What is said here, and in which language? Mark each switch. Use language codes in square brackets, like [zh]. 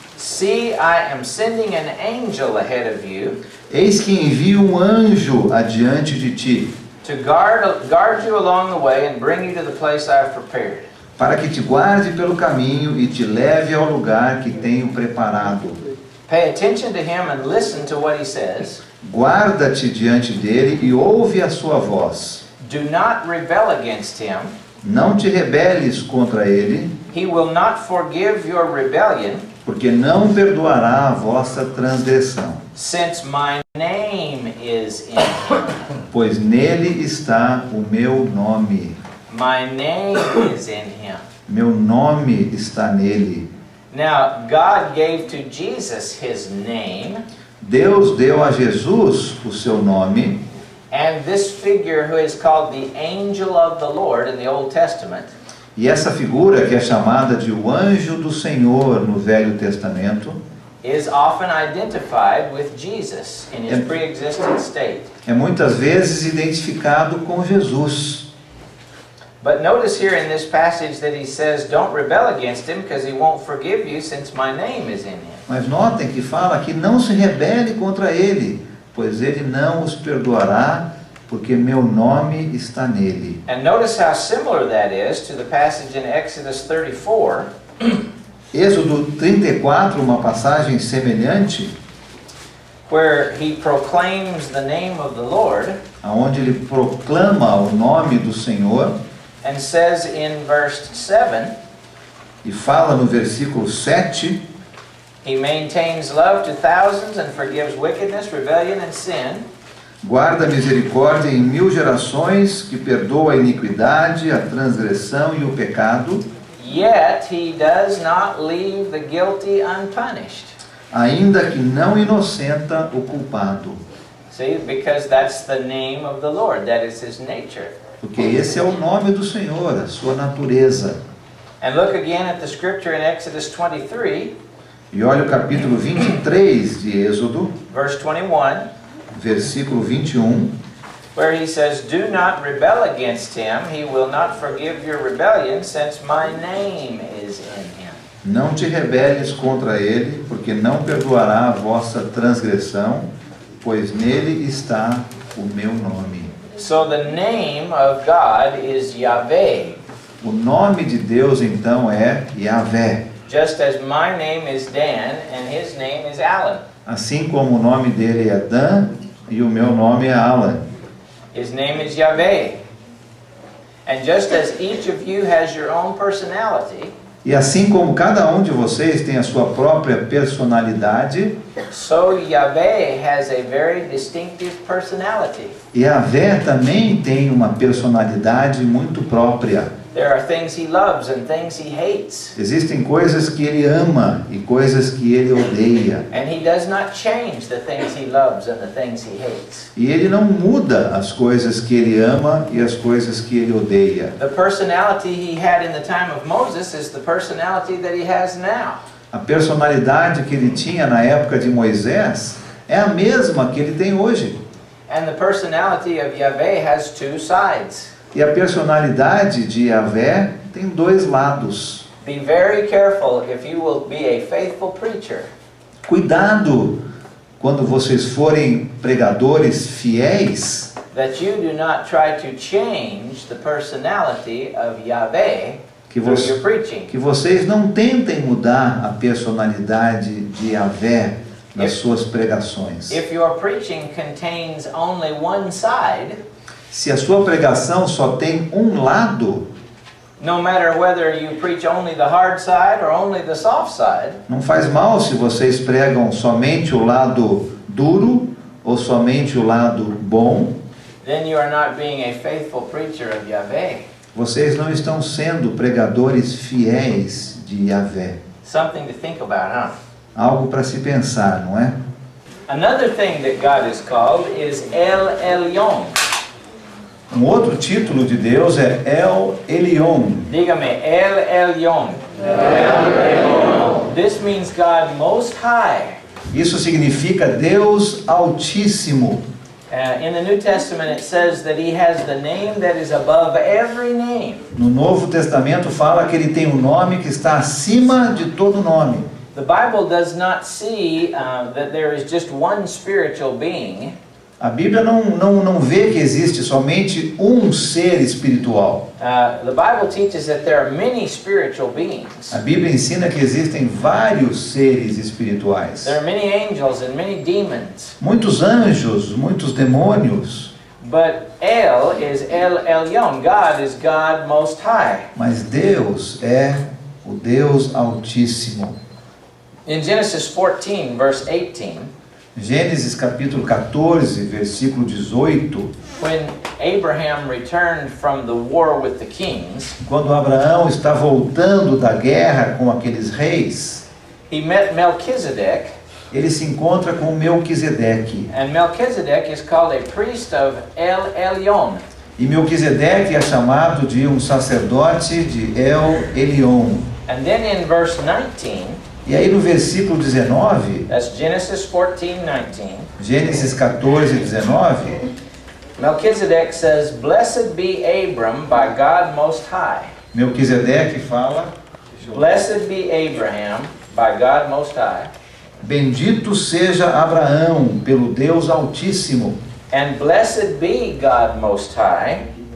[en] "See, I am sending an angel ahead of you [pt] Eis que envio anjo adiante de ti, [en] to guard you along the way and bring you to the place I have prepared." [pt] para que te guarde pelo caminho e te leve ao lugar que tenho preparado. [en] Pay attention to him and listen to what he says. [pt] Guarda-te diante dele e ouve a sua voz. [en] Do not rebel against him. [pt] Não te rebeles contra ele, [en] He will not forgive your rebellion, [pt] porque não perdoará a vossa transgressão, [en] since my name is in him. [pt] pois nele está o meu nome. [en] My name is in him. [pt] Meu nome está nele. [en] Now, God gave to Jesus his name, [pt] Deus deu a Jesus o seu nome, [en] and this figure who is called the angel of the Lord in the Old Testament [pt] e essa figura que é chamada de o anjo do Senhor no Velho Testamento [en] is often identified with Jesus in his pre-existent state. [pt] é muitas vezes identificado com Jesus. [en] But notice here in this passage that he says, don't rebel against him because he won't forgive you since my name is in him. [pt] Mas notem que fala que não se rebele contra ele, pois ele não os perdoará, porque meu nome está nele. [en] And notice how similar that is to the passage in Exodus 34, [pt] Êxodo 34, uma passagem semelhante, [en] where he proclaims the name of the Lord [pt] onde ele proclama o nome do Senhor [en] and says in verse 7, [pt] e fala no versículo 7, [en] he maintains love to thousands and forgives wickedness, rebellion, and sin. [pt] guarda a misericórdia em 1000 gerações, que perdoa a iniquidade, a transgressão e o pecado, [en] Yet he does not leave the guilty unpunished. [pt] ainda que não inocenta o culpado. [en] See, because that's the name of the Lord, that is his nature. [pt] Porque esse é o nome do Senhor, a sua natureza. [en] And look again at the scripture in Exodus 23, [pt] E olha o capítulo 23 de Êxodo, [en] verse 21, [pt] versículo 21, [en] where he says, "Do not rebel against him, he will not forgive your rebellion, since my name is in him." [pt] não te rebeles contra ele, porque não perdoará a vossa transgressão, pois nele está o meu nome. [en] So the name of God is Yahweh, [pt] O nome de Deus então é Yahvé, [en] just as my name is Dan and his name is Alan. [pt] assim como o nome dele é Dan e o meu nome é Alan. [en] His name is Yahweh. And just as each of you has your own personality, [pt] E assim como cada um de vocês tem a sua própria personalidade, [en] so Yahweh has a very distinctive personality. [pt] Yahvé também tem uma personalidade muito própria. [en] There are things he loves and things he hates. [pt] Existem coisas que ele ama e coisas que ele odeia. [en] And he does not change the things he loves and the things he hates. [pt] E ele não muda as coisas que ele ama e as coisas que ele odeia. [en] The personality he had in the time of Moses is the personality that he has now. [pt] A personalidade que ele tinha na época de Moisés é a mesma que ele tem hoje. [en] And the personality of Yahweh has two sides. [pt] E a personalidade de Yahvé tem dois lados. [en] Be very careful if you will be a faithful preacher. [pt] Cuidado quando vocês forem pregadores fiéis, [en] That you do not try to change the personality of Yahweh [pt] que, [en] through [pt] vo- [en] your preaching. [pt] que vocês não tentem mudar a personalidade de Yahvé nas suas pregações. [en] If your preaching contains only one side, [pt] Se a sua pregação só tem um lado, [en] no matter whether you preach only the hard side or only the soft side, [pt] não faz mal se vocês pregam somente o lado duro ou somente o lado bom. [en] then you are not being a faithful preacher of Yahweh. [pt] vocês não estão sendo pregadores fiéis de Yahvé. [en] Something to think about, huh? [pt] Algo para se pensar, não é? [en] Another thing that God is called is El Elyon. [pt] Um outro título de Deus é El Elyon. [es] Dígame, El Elyon. [en] This means God Most High. [pt] Isso significa Deus Altíssimo. [en] In the New Testament it says that He has the name that is above every name. [pt] No Novo Testamento fala que ele tem um nome que está acima de todo nome. [en] The Bible does not see that there is just one spiritual being. [pt] A Bíblia não vê que existe somente um ser espiritual. [en] The Bible teaches that there are many spiritual beings. [pt] A Bíblia ensina que existem vários seres espirituais. [en] There are many angels and many demons. [pt] Muitos anjos, muitos demônios. [en] But El is El Elyon. God is God Most High. [pt] Mas Deus é o Deus Altíssimo. [en] In Genesis 14, verse 18, [pt] Gênesis capítulo 14, versículo 18. [en] when Abraham returned from the war with the kings, [pt] Quando Abraão está voltando da guerra com aqueles reis, [en] he met Melchizedek, [pt] ele se encontra com Melquisedeque. [en] and Melchizedek is called a priest of El Elyon. [pt] E Melquisedeque é chamado de um sacerdote de El Elyon. [en] And then in verse 19, [pt] E aí no versículo 19, [en] that's Genesis 14:19, [pt] Gênesis 14, 19, [en] Melchizedek says, "Blessed be Abram by God Most High." [pt] Melquisedeque fala: [en] Blessed be Abraham by God Most High, [pt] bendito seja Abraão pelo Deus Altíssimo, [en] and blessed be God Most High,